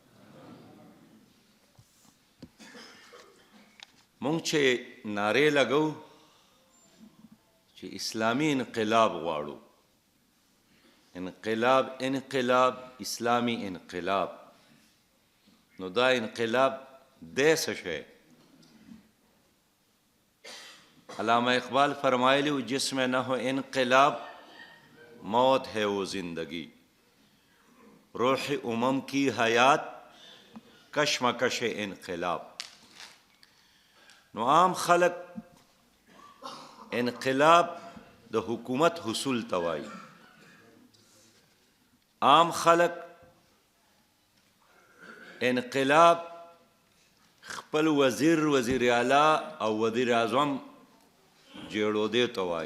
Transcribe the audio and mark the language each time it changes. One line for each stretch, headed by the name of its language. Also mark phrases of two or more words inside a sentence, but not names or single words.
Pashto: مونږ چې نارې لګو چې اسلامي انقلاب غواړو، انقلاب انقلاب اسلامي انقلاب، نو دا انقلاب دی څه شی؟ علامہ اقبال فرمایلی و
Urdu: جسم نہ ہو انقلاب موت ہے وہ زندگی، روح امم کی حیات کشمکش انقلاب.
Pashto: نو عام خلق انقلاب د حکومت حصول توای، عام خلق انقلاب خپل وزیر اعلی او وزیر اعظم جوړو دی توای.